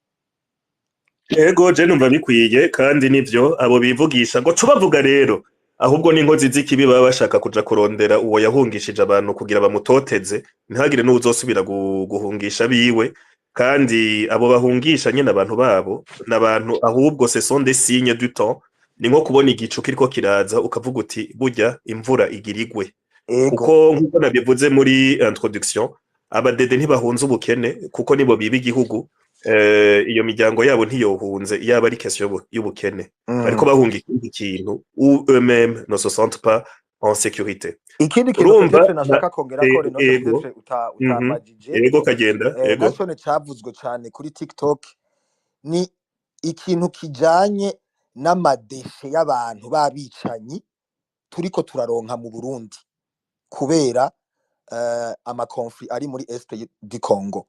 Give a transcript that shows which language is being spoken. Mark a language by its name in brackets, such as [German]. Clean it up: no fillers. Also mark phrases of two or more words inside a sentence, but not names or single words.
[Rundi] Yego je numva bikwiye kandi nivyo abo bivugisha ngo tubavuga rero ahubwo n'inkozi z'ikibi baba bashaka kuja kurondera uwo yahungishije abantu kugira bamutoteze ntihagire n'uzosubira guhungisha biwe, kandi abo bahungisha nyene abantu babo n'abantu ahubwo [French] ce sont des signes du temps. [Rundi] Ni nko kubona igicu kiriko kiraza ukavuga uti burya imvura igirigwe, kuko nkuko nabivuze muri introduction abadede ntibahunze ubukene kuko nibo biba igihugu. Iyo miryango yabo ntiyohunze yaba ari question y'ubukene, ariko bahunga ikindi kintu [French] ou eux-mêmes ne se sentent pas en sécurité. [Rundi] Ikindi kintu peut-être nashaka kongera ko reno peut-être utamajije yego kagenda yego naco ne cavuzwe cyane kuri TikTok ni ikintu kijanye n'amadeshe y'abantu babicanyi turiko turaronka mu Burundi kubera ama conflit ari muri Est du Congo.